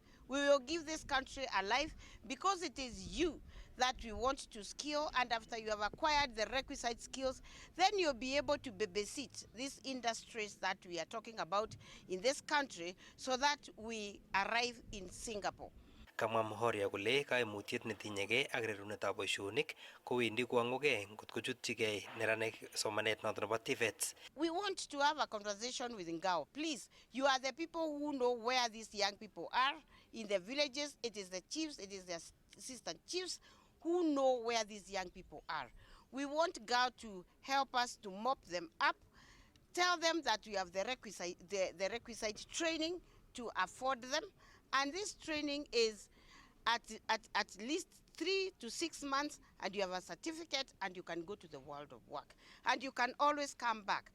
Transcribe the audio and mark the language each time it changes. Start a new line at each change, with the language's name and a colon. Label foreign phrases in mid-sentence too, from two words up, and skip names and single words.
English: We will give this country a life because it is you that we want to skill, and after you have acquired the requisite skills, then you'll be able to babysit these industries that we are talking about in this country so that we arrive in Singapore.
Kalenjin: Kamwa Muhoria kole kaimutiet netinyegei ak rerunetab boisionik kowendi kwong'ugei ngot kochutchigei neranik somanet noton nebo TVETs.
English: We want to have a conversation with Ngao. Please, you are the people who know where these young people are in the villages. It is the chiefs, it is the assistant chiefs who know where these young people are. We want Ngao to help us to mop them up, tell them that we have the requisite training to afford them, and this training is at least 3 to 6 months, and you have a certificate and you can go to the world of work and you can always come back.